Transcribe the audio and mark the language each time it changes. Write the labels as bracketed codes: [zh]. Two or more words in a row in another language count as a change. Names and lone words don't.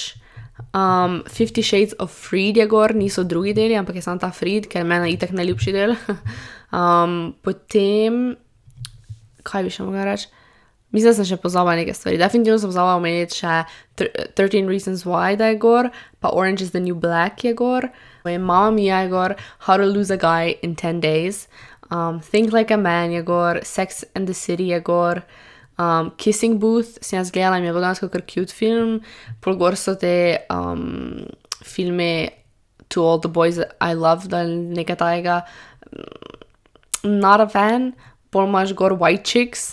[sl] 50 Shades of Freed je gor, niso drugi deli, ampak je samo ta Freed, ker je meni itak najljubši del. Potem, kaj bi še mogla reči? Mislim, da sem še pozabila neke stvari. Definitivno sem pozabila omeniti še 13 Reasons Why, da je gor, pa Orange is the New Black je gor. Mamma Mia je gor, How to Lose a Guy in 10 Days, Think Like a Man je gor, Sex and the City je gor, Kissing Booth sem jaz gledala in mi je bil dejansko kar cute film. Pol gor so te filme To All the Boys That I Loved ali nekaj tajega. [en] Not a fan. [sl] Pol imaš gor White Chicks.